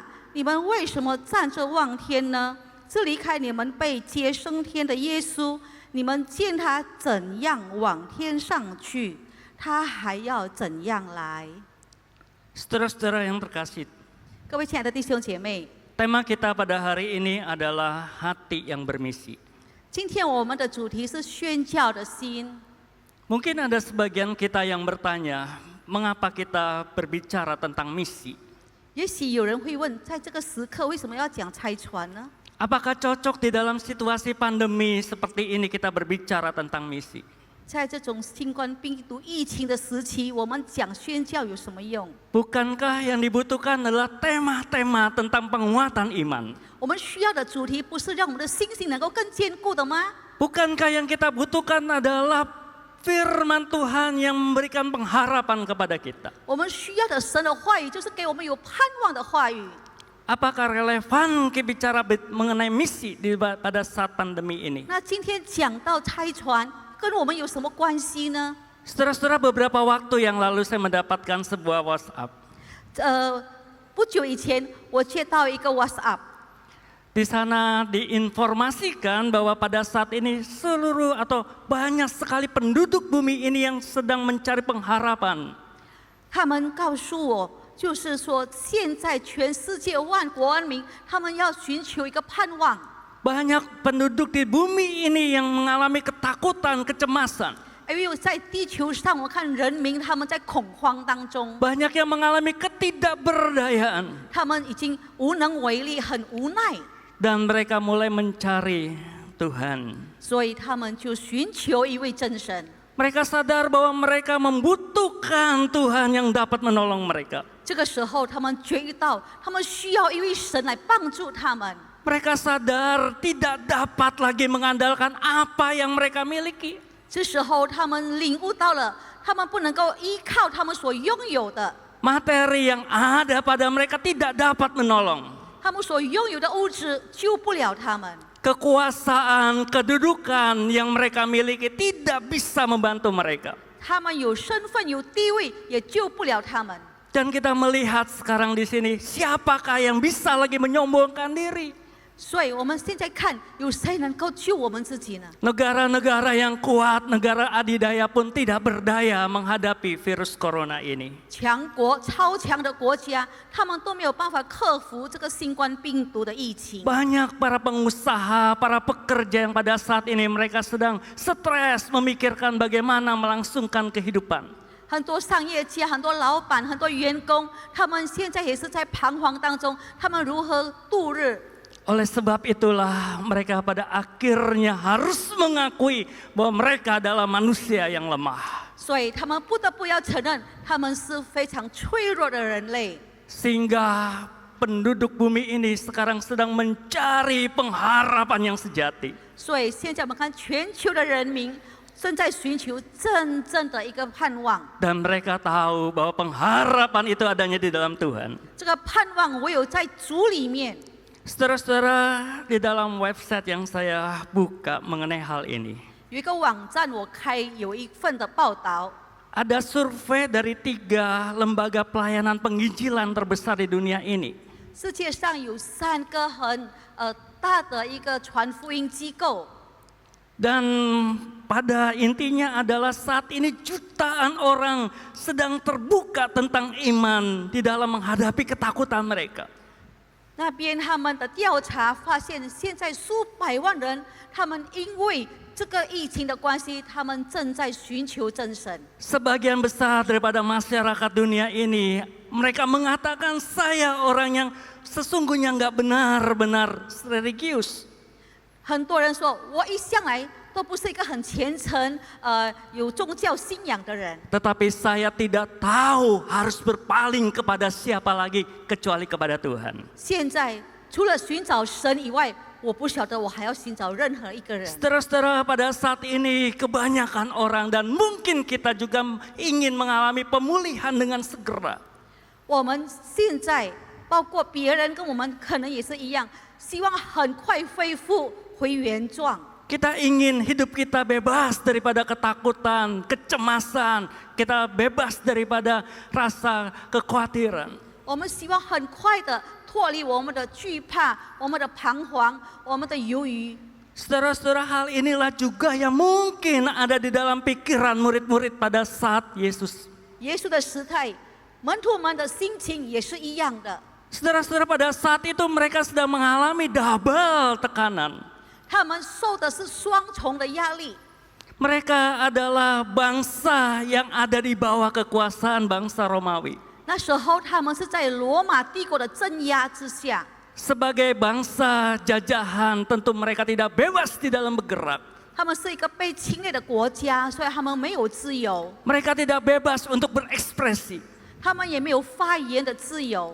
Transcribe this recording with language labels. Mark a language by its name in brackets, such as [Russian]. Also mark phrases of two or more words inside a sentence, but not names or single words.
[Chinese] 你们为什么站着望天呢？这离开你们被接升天的耶稣，你们见他怎样往天上去，他还要怎样来。 [Indonesian] Saudara-saudara yang terkasih, [Chinese] 各位亲爱的弟兄姐妹， [Indonesian] tema kita pada hari ini adalah hati yang bermisi. [Chinese] 今天我们的主题是宣教的心。 [Indonesian] Mungkin ada sebagian kita yang bertanya, mengapa kita berbicara tentang misi? [Chinese] 也许有人会问，在这个时刻为什么要讲差传呢？ [Indonesian] Apakah cocok di dalam situasi pandemi seperti ini kita berbicara tentang misi? [Chinese] 在这种新冠病毒疫情的时期，我们讲宣教有什么用？ [Indonesian] Bukankah yang dibutuhkan adalah tema-tema tentang penguatan iman? [Chinese] 我们需要的主题不是让我们的信心能够更坚固的吗？ [Indonesian] Bukankah yang kita butuhkan adalah firman Tuhan yang memberikan pengharapan kepada kita? [Chinese] 我们需要的神的话语，就是给我们有盼望的话语。 [Indonesian] Apakah relevan kita bicara mengenai misi pada saat pandemi ini? [Chinese] 那今天讲到差传，跟我们有什么关系呢？ [Indonesian] Saudara-saudara, beberapa waktu yang lalu saya mendapatkan sebuah WhatsApp. [Chinese] 不久以前我接到一个 WhatsApp， [Indonesian] Di sana diinformasikan bahwa pada saat ini seluruh atau banyak sekali penduduk bumi ini yang sedang mencari pengharapan. [Chinese] 他们告诉我，就是说现在全世界万国万民，他们要寻求一个盼望。 [Indonesian] Banyak penduduk di bumi ini yang mengalami ketakutan, kecemasan. [Chinese] 因为在地球上，我看人民他们在恐慌当中， [Indonesian] Banyak yang mengalami ketidakberdayaan. [Chinese] 他们已经无能为力，很无奈， [Indonesian] Dan mereka mulai mencari Tuhan. [Chinese] 所以他们就寻求一位真神。 [Indonesian] Mereka sadar bahwa mereka membutuhkan Tuhan yang dapat menolong mereka. [Chinese] 这个时候，他们觉意到，他们需要一位神来帮助他们。 [Indonesian] Mereka sadar tidak dapat lagi mengandalkan apa yang mereka miliki. [Chinese] 这时候，他们领悟到了，他们不能够依靠他们所拥有的， [Indonesian] Materi yang ada pada mereka tidak dapat menolong. [Chinese] 他们所拥有的物质救不了他们。 [Indonesian] Kekuasaan, kedudukan yang mereka miliki tidak bisa membantu mereka. [Chinese] 他们有身份、有地位，也救不了他们。 [Indonesian] Dan kita melihat sekarang di sini, siapakah yang bisa lagi menyombongkan diri? [Chinese] 所以我们现在看，有谁能够救我们自己呢？ [Indonesian] Negara-negara yang kuat, negara adidaya pun tidak berdaya menghadapi virus corona ini. [Chinese] 强国、超强的国家，他们都没有办法克服这个新冠病毒的疫情。 [Indonesian] Banyak para pengusaha, para pekerja yang pada saat ini mereka sedang stres memikirkan bagaimana melangsungkan kehidupan. [Chinese] 很多商业家、很多老板、很多员工，他们现在也是在彷徨当中，他们如何度日？ [Indonesian] Oleh sebab itulah mereka pada akhirnya harus mengakui bahwa mereka adalah manusia yang lemah. [Chinese] 所以他们不得不要承认，他们是非常脆弱的人类。 [Indonesian] Sehingga penduduk bumi ini sekarang sedang mencari pengharapan yang sejati. [Chinese] 所以现在我们看全球的人民正在寻求真正的一个盼望。 [Indonesian] Dan mereka tahu bahwa pengharapan itu adanya di dalam Tuhan. [Chinese] 这个盼望唯有在主里面。 [Indonesian] Saudara-saudara, di dalam website yang saya buka mengenai hal ini, [Chinese] 有一个网站我开有一份的报道， [Indonesian] ada survei dari 3 lembaga pelayanan penginjilan terbesar di dunia ini. [Chinese] 世界上有3个很大的一个传福音机构， [Indonesian] Dan pada intinya adalah saat ini jutaan orang sedang terbuka tentang iman di dalam menghadapi ketakutan mereka. [Chinese] 那边他们的调查发现，现在数百万人，他们因为这个疫情的关系，他们正在寻求真神。 [Indonesian] Sebagian besar daripada masyarakat dunia ini, mereka mengatakan saya orang yang sesungguhnya nggak benar-benar religius. [Chinese] 很多人说，我一向来都不是一个很虔诚、有宗教信仰的人， [Indonesian] Tetapi saya tidak tahu harus berpaling kepada siapa lagi kecuali kepada Tuhan. [Chinese] 现在除了寻找神以外，我不晓得我还要寻找任何一个人。 [Indonesian] Saudara-saudara, pada saat ini kebanyakan orang dan mungkin kita juga ingin mengalami pemulihan dengan segera. [Chinese] 我们现在包括别人跟我们可能也是一样，希望很快恢复回原状。 [Indonesian] Kita ingin hidup kita bebas daripada ketakutan, kecemasan, kita bebas daripada rasa kekhawatiran. [Chinese] 我们希望很快的脱离我们的惧怕、我们的彷徨、我们的犹豫。 [Indonesian] Saudara-saudara, hal inilah juga yang mungkin ada di dalam pikiran murid-murid pada saat Yesus. [Chinese] 耶稣的时代，门徒们的心情也是一样的。 [Indonesian] Saudara-saudara, pada saat itu mereka sedang mengalami double tekanan. [Chinese] 他们受的是双重的压力。 [Indonesian] Mereka adalah bangsa yang ada di bawah kekuasaan bangsa Romawi. [Chinese] 那时候他们是在罗马帝国的镇压之下， [Indonesian] Sebagai bangsa jajahan, tentu mereka tidak bebas di dalam bergerak. [Chinese] 他们是一个被侵略的国家，所以他们没有自由， [Indonesian] Mereka tidak bebas untuk berekspresi. [Chinese] 他们也没有发言的自由。